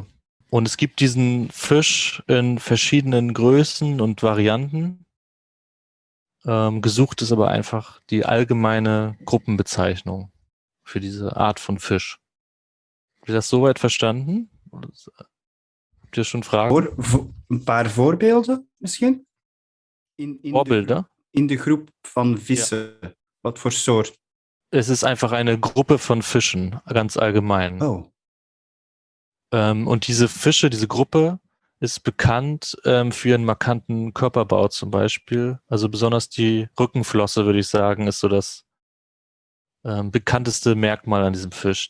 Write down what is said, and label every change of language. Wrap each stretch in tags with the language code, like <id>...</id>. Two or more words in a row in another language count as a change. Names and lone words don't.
<de>Und es gibt diesen Fisch in verschiedenen Größen und Varianten. Gesucht ist aber einfach die allgemeine Gruppenbezeichnung für diese Art von Fisch. Habt ihr das soweit verstanden? Habt ihr schon Fragen?</de> <nl>Een paar voorbeelden misschien?</nl> <de>Vorbilder?</de> <nl>In de groep van vissen. Wat voor soort?</nl> <de>Es ist einfach eine Gruppe von Fischen, ganz allgemein. Oh. Und diese Fische, diese Gruppe ist bekannt für ihren markanten Körperbau zum Beispiel. Also besonders die Rückenflosse, würde ich sagen, ist so das bekannteste Merkmal an diesem Fisch.</de>